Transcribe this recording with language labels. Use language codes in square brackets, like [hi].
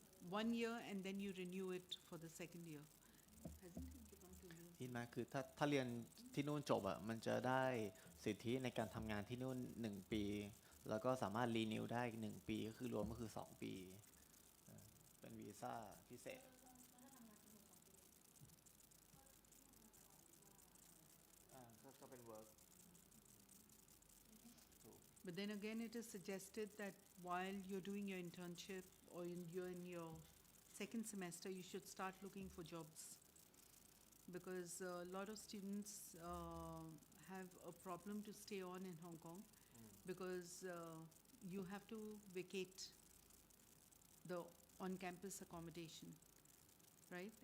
[en] 1 year, and then you renew it for the second year. Hasn't it become 2 years? [th] ที่มาคือถ้าเรียนที่นู่นจบอ่ะมันจะได้สิทธิในการทำงานที่นู่น1 ปีแล้วก็สามารถรีนิวได้อีก1 ปีก็คือรวมก็คือ2 ปีเป็นวีซ่าพิเศษก็เป็น work [en] But then again, it is suggested that while you're doing your internship or you're in your second semester, you should start looking for jobs. Because a lot of students have a problem to stay on in Hong Kong because you have to vacate the on-campus accommodation, right?